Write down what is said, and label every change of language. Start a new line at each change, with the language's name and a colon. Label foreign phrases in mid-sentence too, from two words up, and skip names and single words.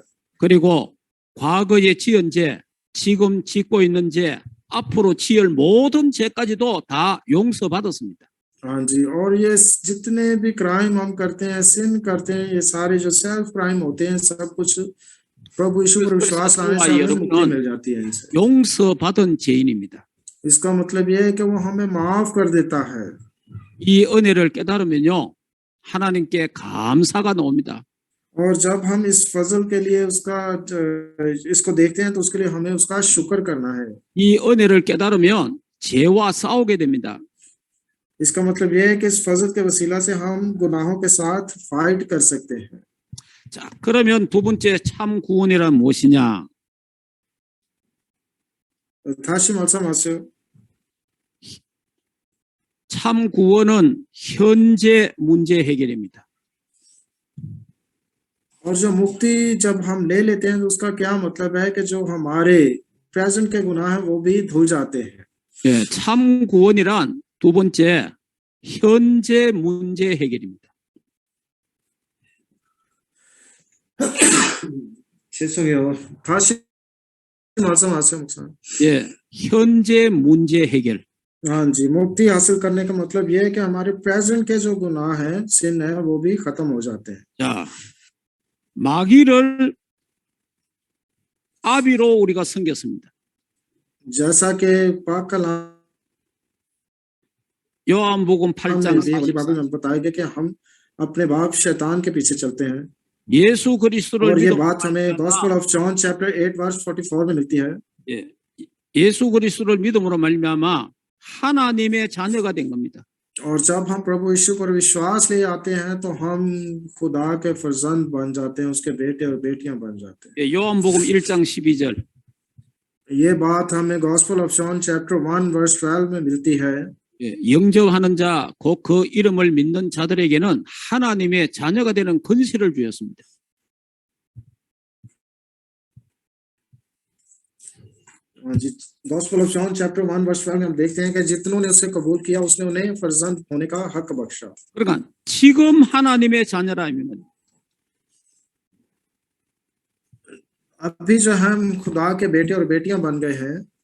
Korean: 그리고 과거에 지은 죄, 지금 짓고 있는 죄, 앞으로 지을 모든 죄까지도 다 용서받았습니다.
Hindi: हाँ जी, और ये जितने भी क्राइम हम करते हैं, सिन करते हैं, ये सारे जो
English: self crime
Hindi: होते हैं, सब कुछ प्रभु यीशु पर विश्वास लाने से
Korean: 저와
Hindi: हमें मुक्ति
Korean: 여러분은
Hindi: मिल जाती है इनसे।
Korean: 용서받은 죄인입니다.
Hindi: इसका मतलब ये है कि वो हमें माफ कर देता है।
Korean: 이 은혜를 깨달으면요, 하나님께 감사가 나옵니다.
Hindi: और जब हम इस फजल के लिए इसको देखते हैं तो उसके लिए हमें उसका शुक्र करना है।
Korean: 이 은혜를 깨달으면 죄와 싸우게 됩니다.
Hindi: इसका मतलब ये है कि इस फजल के वसीला से हम गुनाहों के साथ फाइट कर सकते हैं।
Korean: 자, 그러면 두 번째 참 구원이란 무엇이냐? 다시 말씀하세요. 참 구원은 현재 문제 해결입니다.
Hindi: और जो मुक्ति जब हम ले लेते हैं तो उसका क्या मतलब है कि जो हमारे प्रेजेंट के गुनाह हैं वो भी धुल जाते हैं।
Korean: 예, 참 구원이란 두 번째 현재 문제 해결입니다. 죄송해요. 다시 말씀하세요, 목사님. 예, 현재 문제 해결.
Hindi: हाँ जी, मुक्ति हासिल करने का मतलब ये है कि हमारे प्रेजेंट के जो गुनाह हैं, सिन है, वो भी खत्म हो जाते हैं।
Korean: 자, 마귀를 아비로 우리가 섬겼습니다.
Hindi: जैसा कि पाक कलाम
Korean: 요한복음
Hindi: में
Korean: 8장
Hindi: भी वाली बाइबल
Korean: 44절.
Hindi: में बताया गया कि हम अपने बाप शैतान के पीछे चलते हैं।
Korean: 예수 그리스도를
Hindi: और ये
Korean: 믿음으로
Hindi: बात हमें
Korean: 말미암아
English: Gospel of John chapter 8 verse 44
Hindi: में मिलती है।
Korean: 예, 예수 그리스도를 믿음으로 말미암아 하나님의 자녀가 된 겁니다.
Hindi: और जब हम प्रभु यीशु पर विश्वास ले आते हैं तो हम खुदा के फर्जंद बन जाते हैं, उसके बेटे और बेटियां बन जाते हैं।
Korean: 예, 요한복음 1장 12절.
Hindi: ये बात हमें
English: Gospel of John chapter 1 verse 12
Hindi: में मिलती है।
Korean: 예, 영접하는 자, 곧 그 이름을 믿는 자들에게는 하나님의 자녀가 되는 권세를 주었습니다.
Hindi: हाँ जी,
English: Gospel of John chapter 1 verse 12
Hindi: में हम देखते हैं कि जितनों ने उसे कबूल किया उसने उन्हें फर्जंद होने का हक बख्शा।
Korean: 그러니까 지금 하나님의 자녀라면
Hindi: अभी जो हम खुदा के बेटे और बेटियां बन गए हैं।